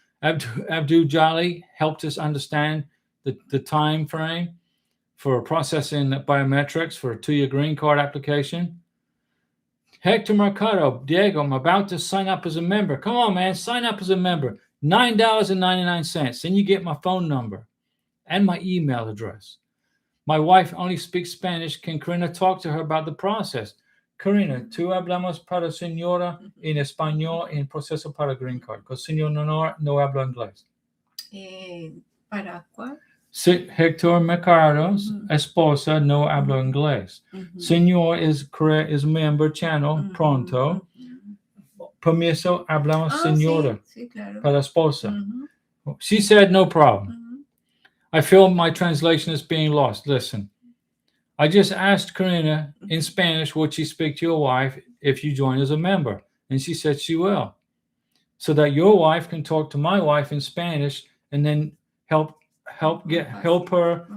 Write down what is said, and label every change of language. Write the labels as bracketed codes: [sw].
[en] Abdul Jali helped us understand the time frame for processing biometrics for a 2-year green card application. Hector Mercado, Diego, I'm about to sign up as a member. Come on, man, sign up as a member. $9.99. Then you get my phone number and my email address. My wife only speaks Spanish. Can Karina talk to her about the process? [es] Karina, tú hablamos para señora en español en proceso para green card. Porque señor no habla inglés. ¿Para cuál? Hector Mercado's esposa no habla inglés. [en] Señor is member channel pronto. [es] Permiso, hablamos señora. Sí, claro. Para esposa. [en] She said no problem. I feel my translation is being lost. Listen, I just asked Karina in Spanish, would she speak to your wife if you join as a member? And she said she will. So that your wife can talk to my wife in Spanish and then help her.